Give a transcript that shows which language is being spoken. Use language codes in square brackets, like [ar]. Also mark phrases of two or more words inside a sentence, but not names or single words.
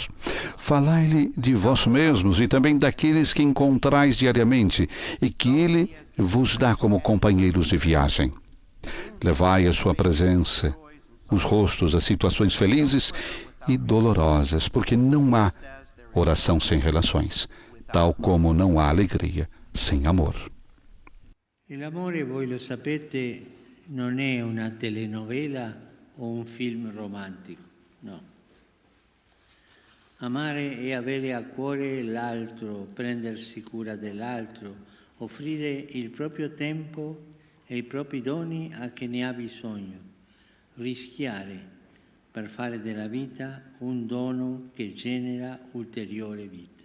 [pt] Falai-lhe de vós mesmos e também daqueles que encontrais diariamente e que Ele vos dá como companheiros de viagem. Levai a sua presença, os rostos, as situações felizes e dolorosas, porque não há oração sem relações, tal como não há alegria sem amor. [it] L'amore, voi lo sapete, non è una telenovela o un film romantico, no. Amare è avere a cuore l'altro, prendersi cura dell'altro, offrire il proprio tempo e i propri doni a chi ne ha bisogno, rischiare per fare della vita un dono che genera ulteriore vita.